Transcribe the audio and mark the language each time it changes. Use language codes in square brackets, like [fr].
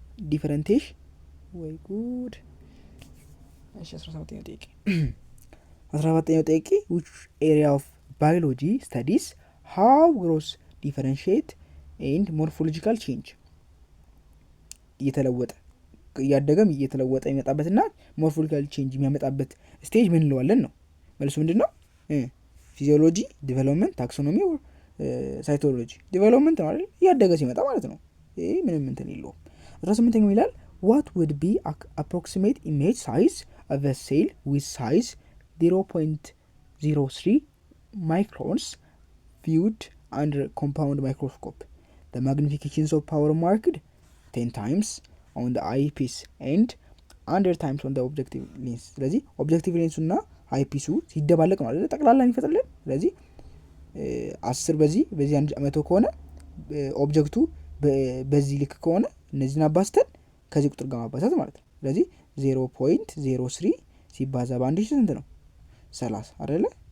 [am] differentiation ወይ ጉድ። እሺ 17ኛው ጥያቄ 17ኛው ጥያቄ [en] which area of biology studies how growth differentiate and morphological change [am] እየተለወጠ እያደገም እየተለወጠ የሚመጣበትና ሞርፎሎጂካል ቼንጅ የሚያመጣበት ስቴጅ ምን እንለዋለን ነው መልሱ። ምንድነው? ፊዚዮሎጂ፣ ዲቨሎፕመንት፣ ታክሶኖሚ or ሳይቶሎጂ። ዲቨሎፕመንት ነው አይደል? እያደገ ሲመጣ ማለት ነው። ይሄ ምንም እንትን የለውም። 18ኛው ይላል [en] what would be approximate image size of a cell with size 0.03 microns viewed under compound microscope? The magnifications of power marked 10 times on the eyepiece and 100 times on the objective lens. [am] ስለዚህ ኦብጀክቲቭ ሌንሱ እና አይፒሱ ሲደባለቅ ነው አይደል ጠቅላላ የሚፈጥርልን። ስለዚህ 10 በዚህ 100 ከሆነ ኦብጀክቱ በዚህ ልክ ከሆነ እነዚህን አባስተን ከዚህ ቁጥር ጋር ማባዛት ማለት ነው። ስለዚህ 0.03 ሲባዛ በአንድ ሺህ ስንት ነው? 30 አይደለ?